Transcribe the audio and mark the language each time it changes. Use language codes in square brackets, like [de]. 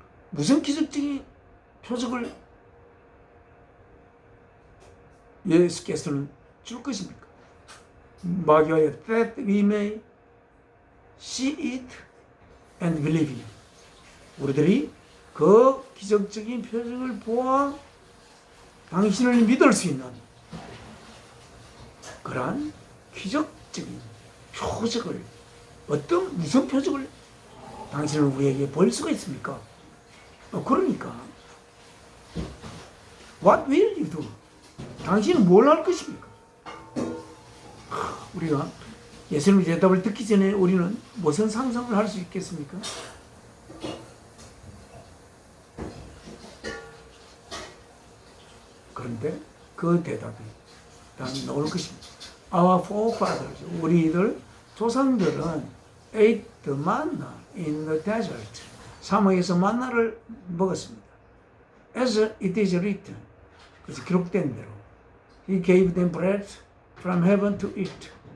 [ko] 무슨 기적적인 표적을 예수께서는 줄 것입니까? 마귀하여 [en] that we may see it and believe it. [ko] 우리들이 그 기적적인 표적을 보아 당신을 믿을 수 있는 그러한 기적적인 표적을, 무슨 표적을 당신은 우리에게 보일 수가 있습니까? 그러니까 [en] What will you do? [ko] 당신은 뭘 할 것입니까? 우리가 예수님의 대답을 듣기 전에 우리는 무슨 상상을 할 수 있겠습니까? 그런데 그 대답이 나올 것입니다. [en] Our forefathers, [ko] 우리들 조상들은 [en] ate the manna in the desert. [ko] 사막에서 만나를 먹었습니다. [en] As it is written, [ko] 그래서 기록된 대로 [en] He gave them bread from heaven to eat.